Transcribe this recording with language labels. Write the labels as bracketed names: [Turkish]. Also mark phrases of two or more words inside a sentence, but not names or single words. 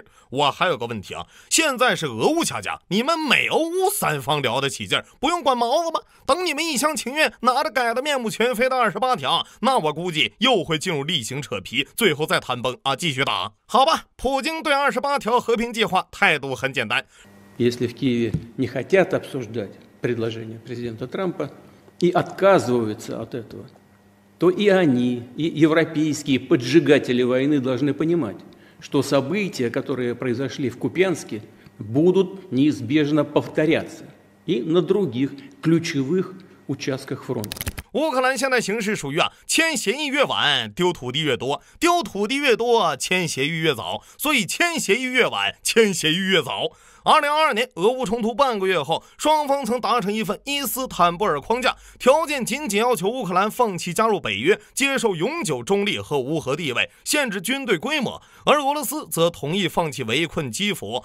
[Chinese] 我還有個問題啊，現在是俄烏掐架，你們美歐烏三方聊得起勁，不用管毛子嗎？等你們一廂情願拿着改得面目全非的28條，那我估計又會進入例行扯皮，最後再談崩啊，繼續打。好吧，普京對28條和平計劃態度很簡單。 [Russian] Если в Киеве не хотят обсуждать предложение президента Трампа и отказываются от этого, то и они, и европейские поджигатели войны должны понимать, что события, которые произошли в Купянске, будут неизбежно повторяться и на других ключевых участках фронта. [Chinese] 烏克蘭現在形勢屬於簽協議越晚丟土地越多，丟土地越多簽協議越早，所以簽協議越晚簽協議越早。2022年俄烏衝突半個月後，雙方曾達成一份伊斯坦布爾框架，條件僅僅要求烏克蘭放棄加入北約，接受永久中立和無核地位，限制軍隊規模，而俄羅斯則同意放棄圍困基輔。